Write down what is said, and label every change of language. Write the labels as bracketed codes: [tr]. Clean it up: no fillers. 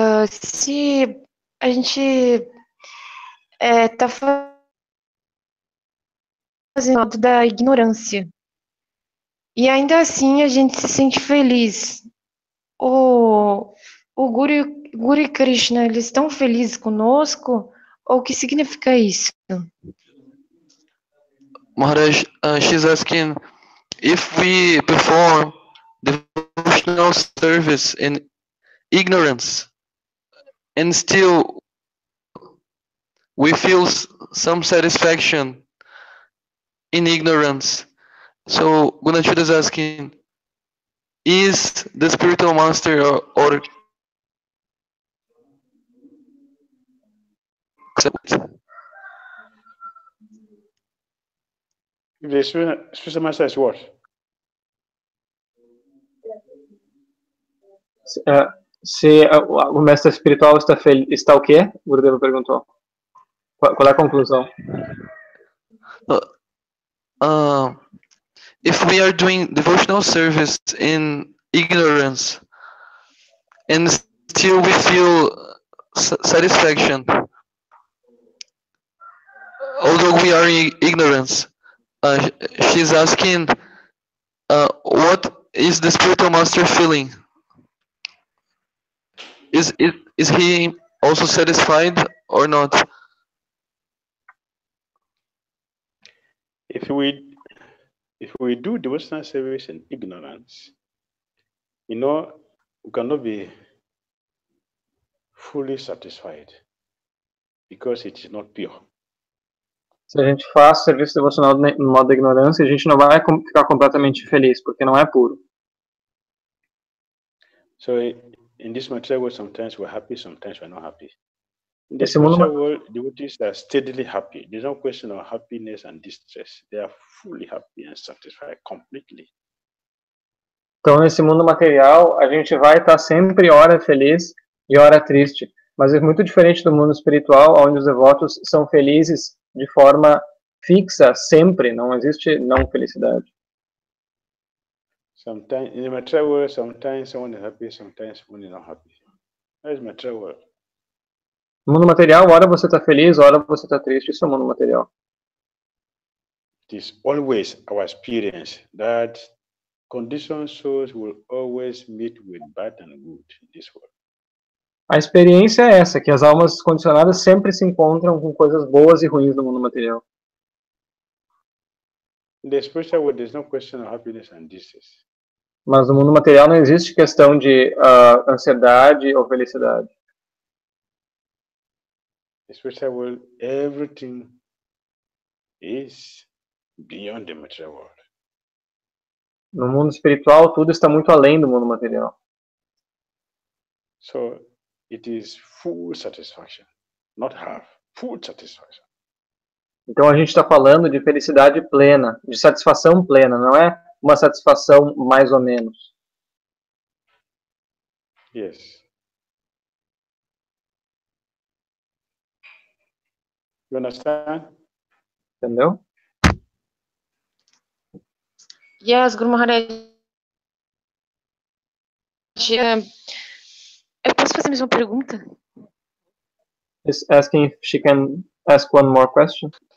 [pt] Se a gente está fazendo da ignorância e ainda assim a gente se sente feliz, o Guru e Krishna, eles estão felizes conosco? Ou o que significa isso? [en] Maharaj, she's asking if we perform devotional service in ignorance and still we feel some satisfaction in ignorance. So Gunachud is asking, is the spiritual master or The spiritual master is what? [pt] Se o mestre espiritual está o quê? O Gurudeva perguntou. Qual é a conclusão? [en] If we are doing devotional service in ignorance and still we feel satisfaction, although we are in ignorance, she's asking, what is the spiritual master feeling? Is he also satisfied or not? If we do devotional service in ignorance, we cannot be fully satisfied because it is not pure. [pt] Se a gente faz serviço devocional no modo da ignorância, a gente não vai ficar completamente feliz, porque não é puro. [en] So in this material world, sometimes we're happy, sometimes we're not happy. In this [pt] Esse mundo, [en] material world, devotees are steadily happy. There's no question of happiness and distress. They are fully happy and satisfied completely. [pt] então, nesse mundo material, a gente vai estar sempre ora feliz e ora triste. Mas é muito diferente do mundo espiritual, onde os devotos são felizes de forma fixa, sempre. Não existe não felicidade. [en] Sometimes in the material world, sometimes someone is happy, sometimes someone is not happy. That is material world. [pt] No mundo material, ora você está feliz, ora você está triste. Isso é o mundo material. [en] It is always our experience that conditioned souls will always meet with bad and good in this world. [pt] A experiência é essa, que as almas condicionadas sempre se encontram com coisas boas e ruins no mundo material. [en] In the spiritual world, there's no question of happiness and distress. [pt] Mas no mundo material não existe questão de ansiedade ou felicidade. [en] In the spiritual world, everything is beyond the material world. [pt] No mundo espiritual, tudo está muito além do mundo material. [en] So it is full satisfaction, not half, full satisfaction. [pt] Então a gente está falando de felicidade plena, de satisfação plena, não é uma satisfação mais ou menos. [en] Yes. You understand? [pt] Entendeu? [en] Yes, Guru Maharaj. [pt] Eu posso fazer mais uma pergunta? [en] Is asking if she can ask one more question.